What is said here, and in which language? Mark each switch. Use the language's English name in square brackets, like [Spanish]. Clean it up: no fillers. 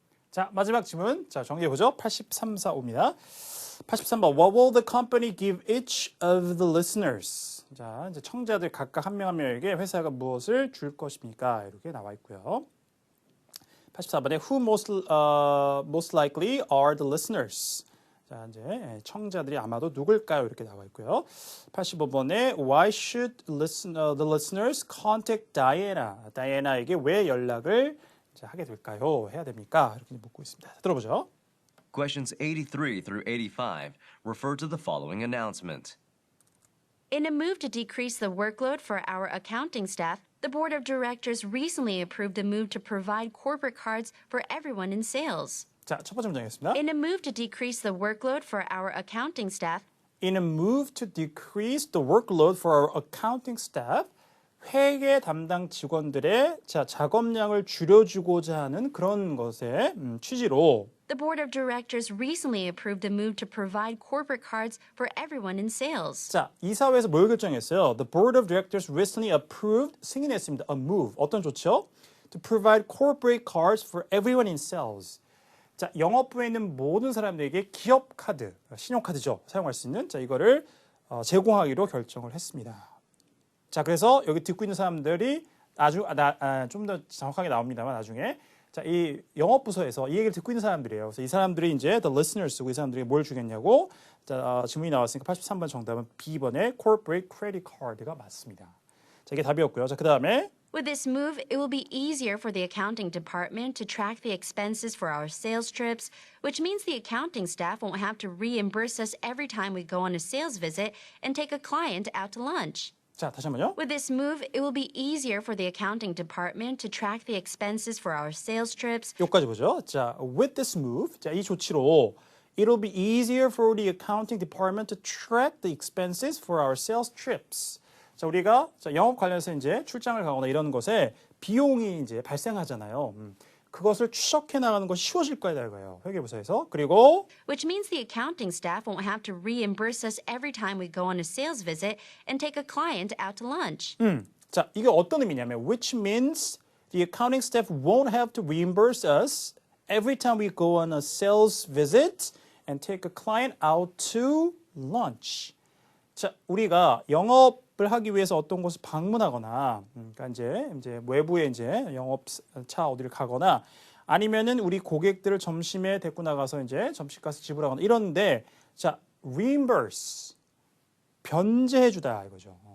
[Korean] 자, 마지막 질문. 자, 정리해보죠. 8345입니다. 83번. [English] What will the company give each of the listeners? [Korean] 자, 이제 청자들 각각 한 명 한 명에게 회사가 무엇을 줄 것입니까? 이렇게 나와 있고요. [English] 84번에 Who most likely are the listeners? [Korean] 자, 이제 청자들이 아마도 누굴까요? 이렇게 나와 있고요. [English] 85번에 Why should the listeners contact Diana? [Korean] 다이애나에게 왜 연락을 하게 될까요? 해야 됩니까? 이렇게 묻고 있습니다. 들어보죠. [English] Questions 83 through 85 refer to the following announcement. In a move to decrease the workload for our accounting staff, the board of directors recently approved a move to provide corporate cards for everyone in sales. [Korean] 자, 첫 번째 문장이겠습니다. [English] In a move to decrease the workload for our accounting staff, In a move to decrease the workload for our accounting staff, [Korean] 회계 담당 직원들의 작업량을 줄여주고자 하는 그런 것의 취지로 [English] the board of directors recently approved a move to provide corporate cards for everyone in sales. [Korean] 자, 이사회에서 뭘 결정했어요? [English] The board of directors recently approved, [Korean] 승인했습니다. [English] A move, [Korean] 어떤 조치요? [English] To provide corporate cards for everyone in sales. [Korean] 자, 영업부에 있는 모든 사람들에게 기업 카드, 신용카드죠. 사용할 수 있는 이거를 제공하기로 결정을 했습니다. 자, 그래서 여기 듣고 있는 사람들이 좀 더 정확하게 나옵니다만 나중에 자, 이 영업부서에서 이 얘기를 듣고 있는 사람들이에요. 그래서 이 사람들이 이제 the listeners 쓰고 이 사람들이 뭘 주겠냐고 자, 질문이 나왔으니까 83번 정답은 B번의 corporate credit card가 맞습니다. 자, 이게 답이었고요. 자, 그다음에 [English] With this move, it will be easier for the accounting department to track the expenses for our sales trips, which means the accounting staff won't have to reimburse us every time we go on a sales visit and take a client out to lunch. [Korean] 자, 다시 한번요. [English] With this move, it will be easier for the accounting department to track the expenses for our sales trips, [Korean] 여기까지 보죠. [English] 자, with this move, [Korean] 자, 이 조치로 [English] it'll be easier for the accounting department to track the expenses for our sales trips. [Korean] 자, 우리가 영업 관련해서 이제 출장을 가거나 이런 것에 비용이 이제 발생하잖아요. 그것을 추적해 나가는 것이 쉬워질 거다 이거예요. 회계부서에서. 그리고 [English] which means the accounting staff won't have to reimburse us every time we go on a sales visit and take a client out to lunch. [Korean] 자, 이게 어떤 의미냐면 [English] which means the accounting staff won't have to reimburse us every time we go on a sales visit and take a client out to lunch. [Korean] 자, 우리가 영업을 하기 위해서 어떤 곳을 방문하거나, 그러니까 이제 외부에 이제 영업차 어디를 가거나, 아니면은 우리 고객들을 점심에 데리고 나가서 이제 점심값을 지불하거나 이런데, 자, reimburse 변제해주다 이거죠.